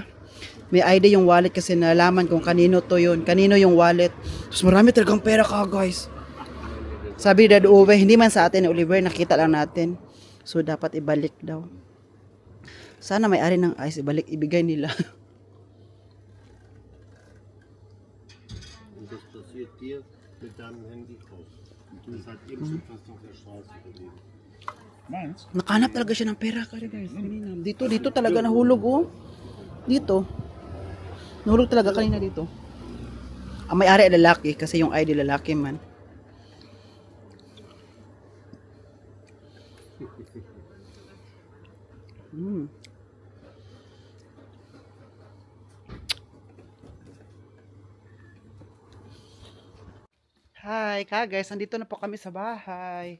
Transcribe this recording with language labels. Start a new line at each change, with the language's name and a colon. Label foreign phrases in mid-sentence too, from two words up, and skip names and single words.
Filipino: May ID yung wallet kasi nalaman kung kanino to yun. Kanino yung wallet. Tapos marami talagang pera guys. Sabi ni Dad Uwe, hindi man sa atin ni Oliver, nakita lang natin. So dapat ibalik daw. Sana may ari ng ice, ibigay nila.
German: Und das passiert dir mit deinem Handy auch. Du bist halt eben schon fast auf der Straße geblieben. Meins?
Filipino: Nakahanap talaga siya ng pera guys. Kanina. Dito talaga nahulog Dito. Nahulog talaga kanina dito. Ang may-ari ay lalaki kasi yung ID lalaki man. Hi, guys, andito na po kami sa bahay.